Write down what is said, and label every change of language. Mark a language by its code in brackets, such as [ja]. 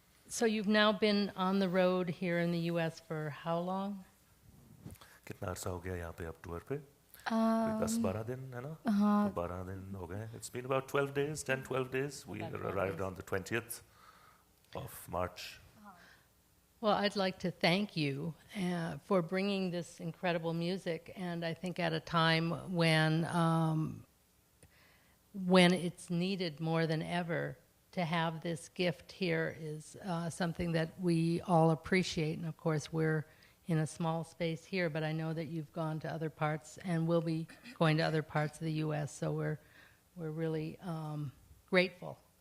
[en] So you've now been on the road here in the U.S. for how long? [hi] कितना अर्सा हो गया यहाँ पे अब टूर पे? कोई 10-12 दिन है ना? हाँ. 12 दिन हो गए. [en] It's been about 12 days, 10-12 days. We arrived on the 20th of March. Well, I'd like to thank you for bringing this incredible music, and I think at a time when it's needed more than ever, to have this gift here is something that we all appreciate. And of course, we're in a small space here, but I know that you've gone to other parts and will be going to other parts of the U.S., so we're really grateful.